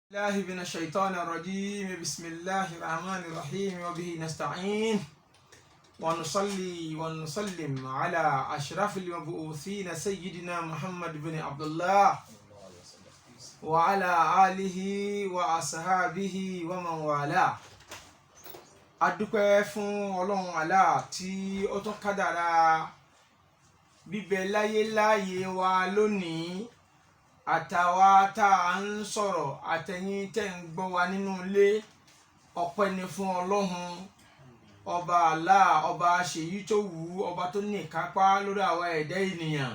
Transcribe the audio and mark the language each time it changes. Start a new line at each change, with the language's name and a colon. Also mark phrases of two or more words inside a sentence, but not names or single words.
Arabic: بالله من الشيطان الرجيم بسم الله الرحمن الرحيم وبه نستعين ونصلي ونسلم على أشرف المبعوثين سيدنا محمد بن عبد الله وعلى آله وأصحابه ومن والاه.
Yoruba: adúpẹ́ fún Ọlọ́run Allah tí ó tún kádàrá bíbẹ láyé wa lónìí, àtàwa tá à ń sọ̀rọ̀ àtẹ̀yin tẹ́ ń gbọ́ wa nínú ilé. Ọpẹ́ ni fún Ọlọ́run ọba Allah, ọba ṣèyí tó wù ú, ọba tó ní ìkápá lórí àwa ẹ̀dá ènìyàn.